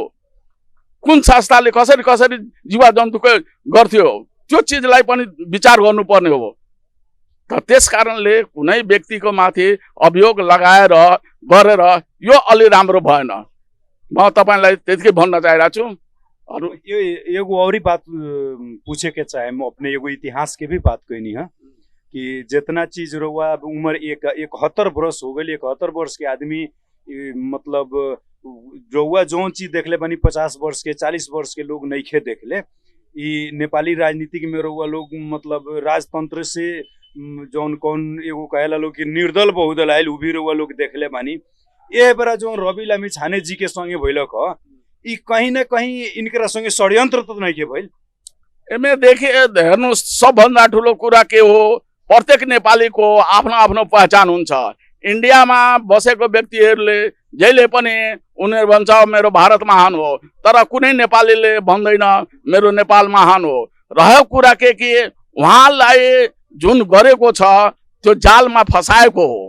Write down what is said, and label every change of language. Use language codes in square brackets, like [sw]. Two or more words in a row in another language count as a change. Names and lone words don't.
[ne] कुन संस्थाले कसरी जीवा जन्तुको गर्थ्यो? त्यो चिजलाई पनि विचार गर्नुपर्ने हो। त त्यस कारणले कुनै व्यक्तिको माथि अभियोग लगाएर गरेर यो अलि राम्रो भएन। म तपाईँलाई त्यतिकै भन्न चाहिरहेको छु। [bho] और ये एगो और ही बात पूछे के चाहे, मैं अपने एगो इतिहास के भी बात कहनी है कि जितना चीज रहुआ उम्र 71 वर्ष हो गई। 71 वर्ष के आदमी मतलब रहुआ जो चीज देखले बनी 50 वर्ष के 40 वर्ष के लोग नहीं खे देखले। ई नेपाली राजनीतिक में रहुआ लोग मतलब राजतंत्र से जौन कौन एगो कहेला लोग कि निर्दल बहुदल आयल उभी रहुआ लोग देखले बानी। ये बेरा जो रवि लामी छाने जी के संगे भइलक ह, ई कहीं न कहीं इनकरा संगे षड्यंत्र तो नहीं के भइल। एमे देखे [ne] हेर्नुहोस्, सबभन्दा ठुलो कुरा के हो, प्रत्येक नेपालीको आफ्नो आफ्नो पहिचान हुन्छ। इन्डियामा बसेको व्यक्तिहरूले जहिले पनि उनीहरू भन्छ मेरो भारत महान हो, तर कुनै नेपालीले भन्दैन मेरो नेपाल महान हो। रह्यो कुरा के कि उहाँलाई जुन गरेको छ त्यो जालमा फसाएको हो।